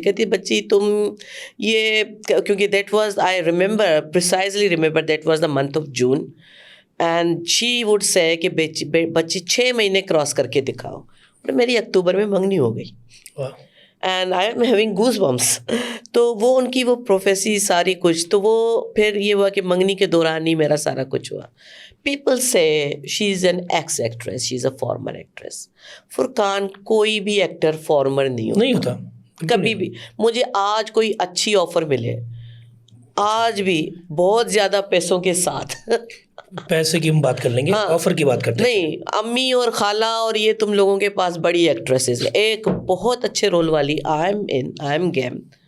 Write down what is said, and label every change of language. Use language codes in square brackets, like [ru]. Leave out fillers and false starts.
[hi] कहती बच्ची तुम ये, क्योंकि [en] that was, I remember precisely remember, that was the month of June, [hi] and she would say कि बच्ची 6 महीने क्रॉस करके दिखाओ. और मेरी अक्टूबर में मंगनी हो गई, [en] And I am having goose bumps. [hi] तो वो उनकी वो प्रोफेसी सारी कुछ, तो वो फिर ये हुआ कि मंगनी के दौरान ही मेरा सारा कुछ हुआ. [en] People say she is an ex-actress, she is a former actress. [hi] Furqan, कोई भी एक्टर फॉर्मर नहीं होता कभी भी. मुझे आज कोई अच्छी ऑफर मिले, आज भी बहुत ज़्यादा पैसों के साथ पैसे की हम बात कर लेंगे, ऑफर की बात करते हैं. नहीं, अम्मी और खाला और ये तुम लोगों के पास बड़ी एक्ट्रेसेस है, एक बहुत अच्छे रोल वाली, [en] I am game.